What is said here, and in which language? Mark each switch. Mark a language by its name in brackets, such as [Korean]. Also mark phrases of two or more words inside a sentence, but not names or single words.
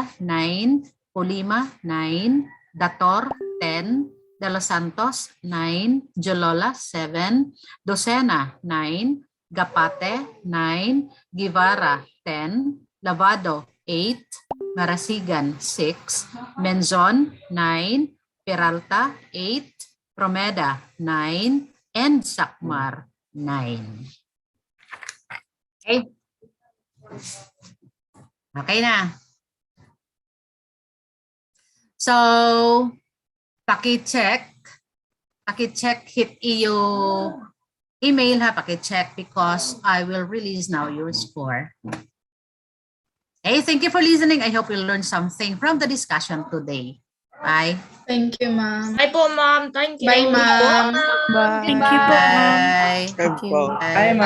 [English] 9, Polima 9, Dator 10, De Los Santos 9, Jolola 7, Docena 9, Gapate 9, Guevara 10, Lavado 8, Marasigan 6, Menzon 9, Peralta 8, Promeda 9, and Sakmar 9. [Filipino] Okay. Okay na. [Waray] So, paki-check hit iyo email ha, [English] paki-check because I will release now your score. Okay, thank you for listening. I hope you learned something from the discussion today. Bye. Thank you, ma'am. Bye po, ma'am. Thank you. Bye, ma'am. Bye. Thank you po, ma'am. Bye. Thank you. Bye.